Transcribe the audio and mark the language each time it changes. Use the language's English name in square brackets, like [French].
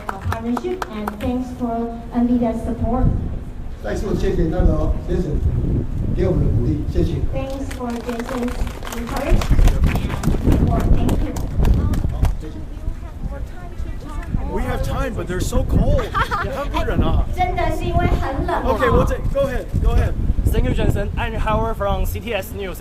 [English] Partnership and thanks for NVIDIA's support. [Chinese] 再次谢谢那个先生给我们的鼓励，谢谢。 [English] Thanks for Jason's encouragement and support. Thank you. We have time, but they're so cold. [Chinese] 很冷啊。真的是因为很冷。 [English] Okay, go ahead. Thank you, Jensen. I'm Howard from CTS News.